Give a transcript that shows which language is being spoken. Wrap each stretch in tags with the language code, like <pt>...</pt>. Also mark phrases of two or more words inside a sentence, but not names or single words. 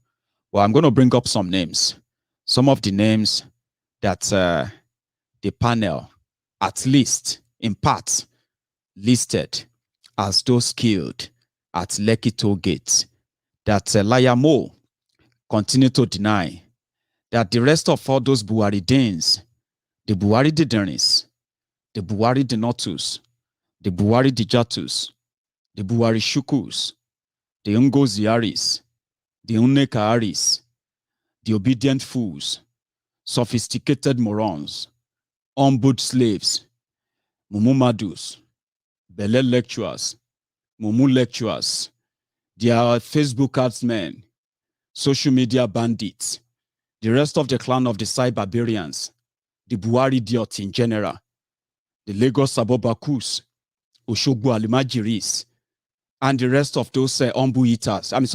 <en>Well, I'm going to bring up some names. Some of the names that the panel, at least in part, listed as those killed at Lekki toll gates, that Layamo continue to deny, that the rest of all those Buharidins, the Buhari Didernis, the Buhari Denotus, the Buhari Dijatus, the Buhari Shukus, the Ngoziaris, the Unnekaaris, the obedient fools, sophisticated morons, ombud slaves, Mumumadus, Bele lecturers, Mumu lecturers, their Facebook adsmen, social media bandits, the rest of the clan of the cyberbarians, the Buhari idiots in general, the Lagos Abobakus, Oshogbo Alimajiris, and the rest of those crumble eaters,</en>